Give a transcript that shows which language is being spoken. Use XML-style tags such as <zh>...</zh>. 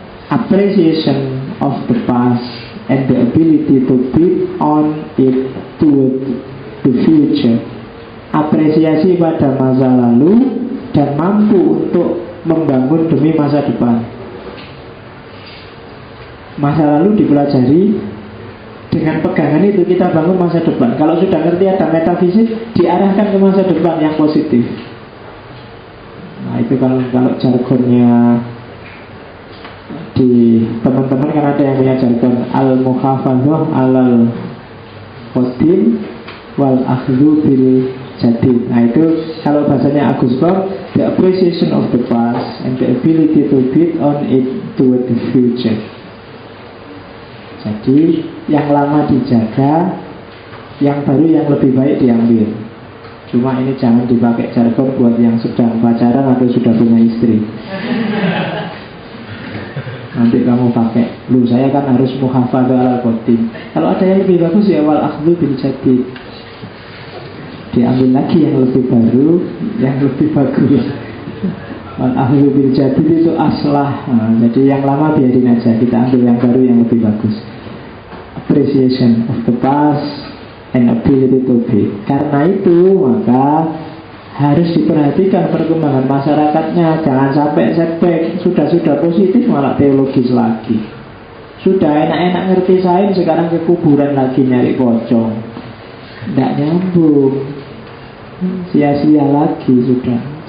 <en>Appreciation of the past and the ability to build on it toward the future.</en> <id>Apresiasi pada masa lalu dan mampu untuk membangun demi masa depan. Masa lalu dipelajari, dengan pegangan itu kita bangun masa depan. Kalau sudah ngerti ada metafisik, diarahkan ke masa depan yang positif. Nah itu kalau jargonnya di teman-teman kan ada yang punya jargon</id> <ar>al-muhafadzah alal qadim wal akhdhu bil jadid.</ar> <id>Nah itu kalau bahasanya Agus Bob,</id> <en>the appreciation of the past and the ability to build on it toward the future.</en> <id>Jadi yang lama dijaga, yang baru yang lebih baik diambil. Cuma ini jangan dipakai jargon buat yang sedang pacaran atau sudah punya istri. Nanti kamu pakai, lu saya kan harus</id> <ar>muhafadzah alal qadim.</ar> <id>Kalau ada yang lebih bagus ya</id> <ar>wal akhdhu bil jadid.</ar> <id>Diambil lagi yang lebih baru, yang lebih bagus.</id> <ar>Wal akhdhu bil jadid</ar> <id>itu aslah. Nah, jadi yang lama biarin aja, kita ambil yang baru yang lebih bagus.</id> <en>Appreciation of the past and ability to be.</en> <id>Karena itu maka harus diperhatikan perkembangan masyarakatnya. Jangan sampai setback. Sudah positif malah teologis lagi. Sudah enak-enak ngerti sains, sekarang ke kuburan lagi nyari pocong. Tidak nyambung. Sia-sia lagi sudah.</id>